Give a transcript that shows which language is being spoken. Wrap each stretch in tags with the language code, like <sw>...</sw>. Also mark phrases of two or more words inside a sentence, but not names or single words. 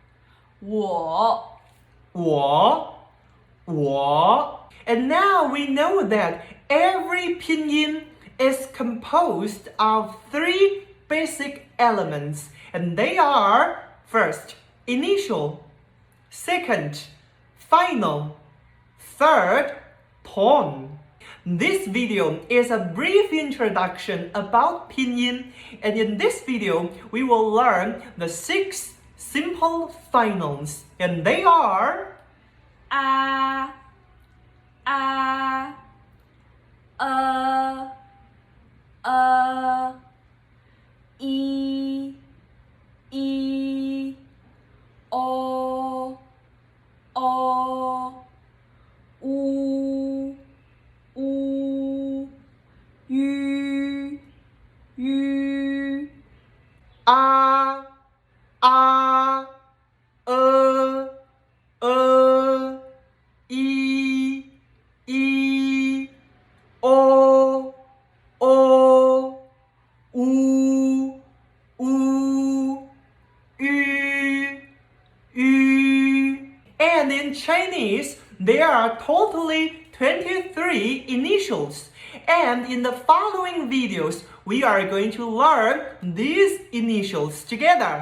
<en>And now we know that every Pinyin is composed of three basic elements, and they are first, initial, second, final, third, tone. This video is a brief introduction about Pinyin, and in this video we will learn the 6 simple finals, and they are a, e, o, u, ü, a, e, o, u, ü. And in Chinese, there are totally 23 initials. And in the following videos, we are going to learn these initials together.</en>